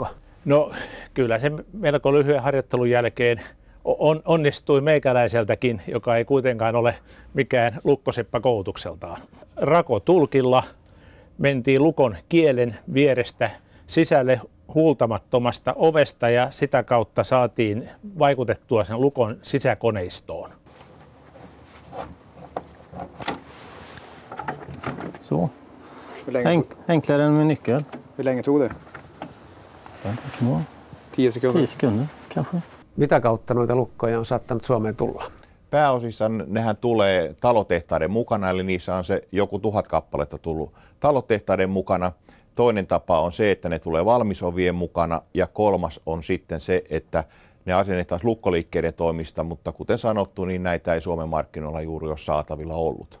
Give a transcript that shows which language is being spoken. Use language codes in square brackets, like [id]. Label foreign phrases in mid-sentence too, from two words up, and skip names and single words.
[fi] No, kyllä se melko lyhyen harjoittelun jälkeen onnistui meikäläiseltäkin, joka ei kuitenkaan ole mikään lukkoseppä koulutukseltaan. Rakotulkilla mentiin lukon kielen vierestä sisälle huultamattomasta ovesta ja sitä kautta saatiin vaikutettua sen lukon sisäkoneistoon. [sv] Så. Enklare än med nyckel. Hur länge tog det? 10 sekunder. 10 sekunder kanske. [fi] Mitä kautta noita lukkoja on saattanut Suomeen tulla? Pääosissa nehän tulee talotehtaiden mukana, eli niissä on se joku 1000 kappaletta tullut talotehtaiden mukana. Toinen tapa on se, että ne tulee valmisovien mukana, ja kolmas on sitten se, että ne asennetaan lukkoliikkeiden toimista, mutta kuten sanottu, niin näitä ei Suomen markkinoilla juuri ole saatavilla ollut.